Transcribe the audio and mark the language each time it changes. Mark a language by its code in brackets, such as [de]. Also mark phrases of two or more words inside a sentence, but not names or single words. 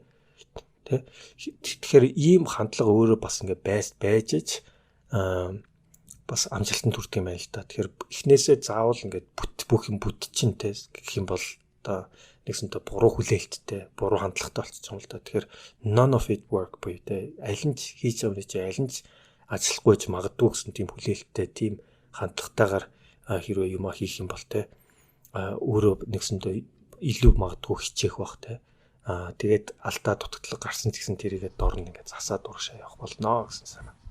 [mn] Тэгэхээр ийм хандлага өөрөө бас ингээд байж бас амжилтанд хүрэх юм байна л да. Тэгэхээр эхнээсээ заавал ингээд бүх юм бүтчин те гэх юм бол одоо нэгсэнтэй буруу хүлээлттэй, буруу хандлагатай болчихсон юм л да. Тэгэхээр [en] none of it work [mn] буюу те аль нь хийж байгаа юм чи аль нь ажиллахгүйж магадгүй гэсэн тийм хүлээлттэй, тийм хандлагатайгаар хэрвээ юм хийх юм бол те өөрөө нэгсэнтэй илүү магадгүй хичээх бах те. Тэгээд алдаа дутагдлага гарсан ч гэсэн тэрийгээ дорн ингээд засаад урагшаа явах болно гэсэн санаа.